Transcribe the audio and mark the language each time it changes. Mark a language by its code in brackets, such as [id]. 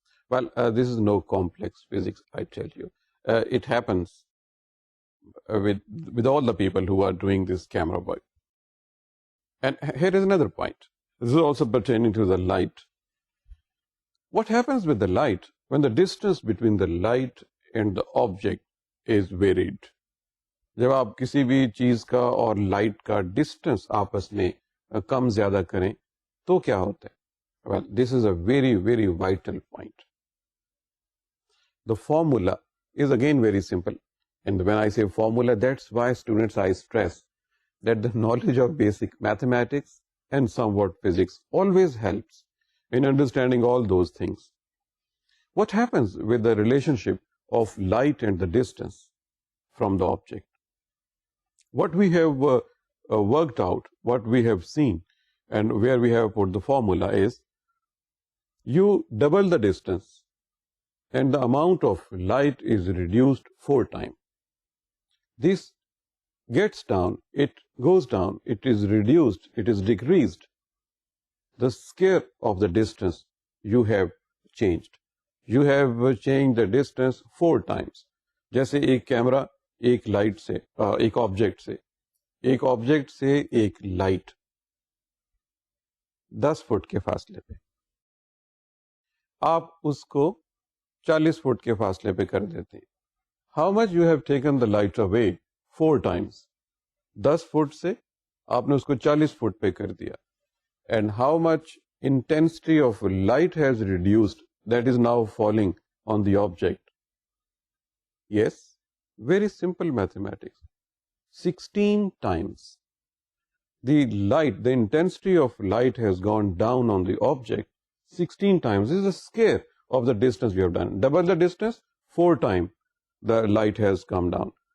[en] Well, this is no complex physics, I tell you. It happens with all the people who are doing this camera work. And here is another point. This is also pertaining to the light. What happens with the light when the distance between the light and the object is varied? [hi] जब आप किसी भी चीज का और light का distance आपस में कम ज्यादा करें तो क्या होता है? [en] Well, this is a very, very vital point. The formula is again very simple. And when I say formula, that's why students, I stress that the knowledge of basic mathematics and somewhat physics always helps in understanding all those things. What happens with the relationship of light and the distance from the object? What we have worked out, what we have seen, and where we have put the formula is, you double the distance and the amount of light is reduced 4 times. This gets down, it goes down, it is reduced, it is decreased. The scale of the distance you have changed. You have changed the distance 4 times. [hi] जैसे एक camera एक light से एक object से एक light 10 foot के फासले पे, आप उसको 40 फुट के फासले पे कर देते हैं. [en] How much you have taken the light away 4 times. [hi] 10 foot से आपने उसको 40 फुट पे कर दिया. [en] And how much intensity of light has reduced, that is now falling on the object. Yes, very simple mathematics. 16 times the light, the intensity of light has gone down on the object 16 times. This is the scale of the distance we have done. Double the distance, 4 times the light has come down.